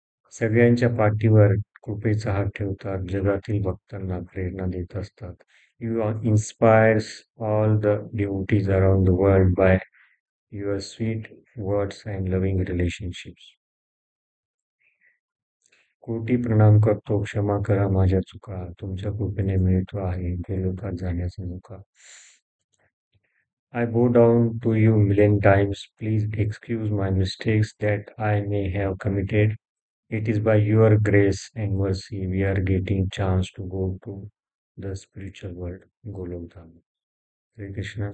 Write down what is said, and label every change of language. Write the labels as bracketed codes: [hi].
[mr] सगळ्यांच्या पाठीवर कृपेचा हात ठेवतात, जगातील भक्तांना प्रेरणा देत असतात. [en] You inspires all the devotees around the world by your sweet words and loving relationships. [mr] कोटी प्रणाम करतो, क्षमा करा माझ्या चुका, तुमच्या कृपेने मिळतो आहे गोलोकात जाण्याचा मुका. [en] I bow down to you million times. Please excuse my mistakes that I may have committed. It is by your grace and mercy we are getting chance to go to the spiritual world, Golok Dham. Hare Krishna.